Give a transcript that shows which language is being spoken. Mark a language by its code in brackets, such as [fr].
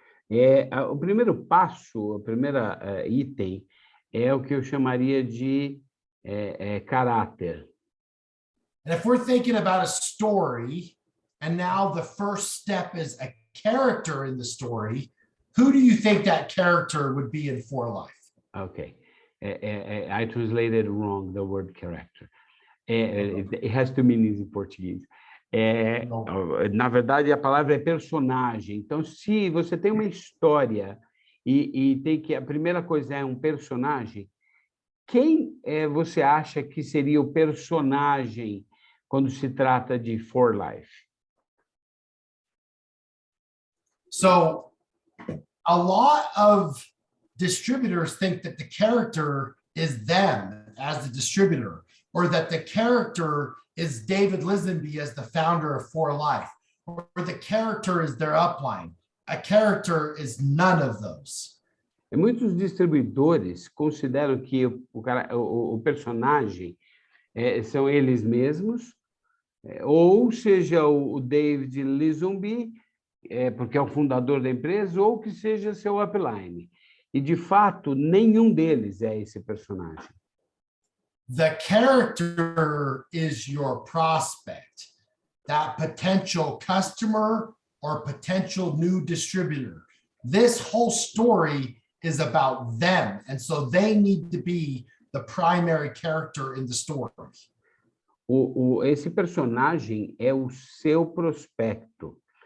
[pt] O primeiro passo, o primeiro item é o que eu chamaria de caráter. [en] And if we're thinking about a story, and now the first step is a character in the story, who do you think that character would be in For Life? Okay. I translated wrong the word character. It has two meanings in Portuguese. [pt] Na verdade, a palavra é personagem. Então, se você tem uma história e tem que a primeira coisa é um personagem, quem você acha que seria o personagem quando se trata de For Life? [en] So, a lot of distributors think that the character is them as the distributor, or that the character is David Lisenby as the founder of For Life, or the character is their upline. A character is none of those. [pt] E muitos distribuidores consideram que o personagem são eles mesmos, ou seja, o David Lisenby, porque é o fundador da empresa, ou que seja seu upline. E, de fato, nenhum deles é esse personagem. [en] The character is your prospect, that potential customer or potential new distributor. This whole story is about them, and so they need to be the primary character in the story. [pt] Esse personagem é o seu prospecto.